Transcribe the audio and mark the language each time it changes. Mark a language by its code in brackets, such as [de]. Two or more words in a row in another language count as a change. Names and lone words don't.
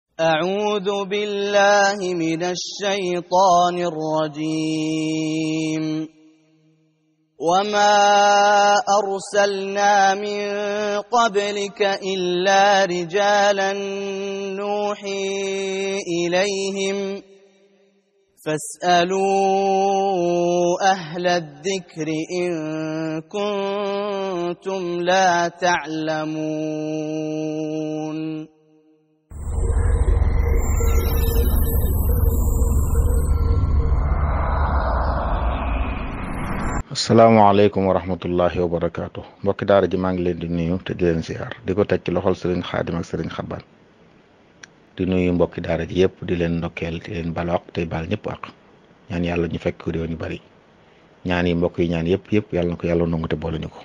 [ar] أعوذ بالله من الشيطان الرجيم وما أرسلنا من قبلك إلا رجالا نوحي إليهم فاسألوا أهل الذكر إن كنتم لا تعلمون السلام عليكم ورحمة الله وبركاته [wo] mbokki daara ji maa ngi leen di nuyu te di leen ziar di ko teg ci loxol sëriñ xaadim ak sëriñ xaban di nuyu mbokki daara ji yëpp di leen ndokkeel di leen baal ak tey baal ñëpp ak ñaan yàlla ñu fekk réew ñu bari ñaan yi mbokk yi ñaan yëpp yàlla na ko yàlla nangu te boole ñu ko.